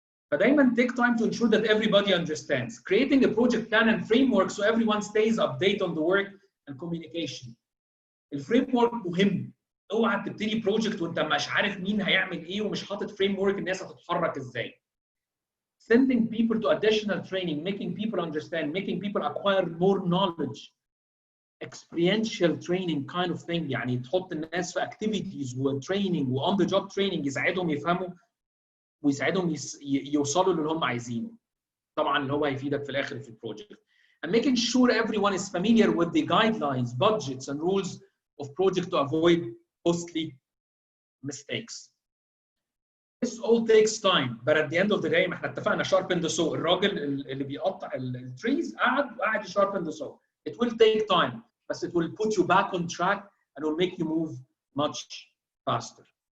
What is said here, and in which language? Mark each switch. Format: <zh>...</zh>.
<en>فدايما take time to ensure that everybody understands. Creating a project plan and framework so everyone stays updated on the work and communication.</en> <ar>الفريم ورك مهم. اوعى تبتدي بروجكت وانت مش عارف مين هيعمل ايه ومش حاطط فريم ورك الناس هتتحرك ازاي.</ar> <en>Sending people to additional training, making people understand, making people acquire more knowledge. Experiential training kind of thing،</en> <ar>يعني تحط الناس في activities وتريننج و</ar> <en>on the job training</en> <ar>يساعدهم يفهموا ويساعدهم يوصلوا للي هم عايزينه. طبعا اللي هو هيفيدك في الاخر في البروجكت.</ar> <en>And making sure everyone is familiar with the guidelines, budgets and rules of project to avoid costly mistakes. This all takes time, but at the end of the day</en> <ar>ما احنا اتفقنا</ar> <en>sharpen the saw.</en> <ar>الراجل اللي بيقطع التريز قاعد</ar> <en>sharpen the saw. It will take time, but it will put you back on track and will make you move much faster.</en>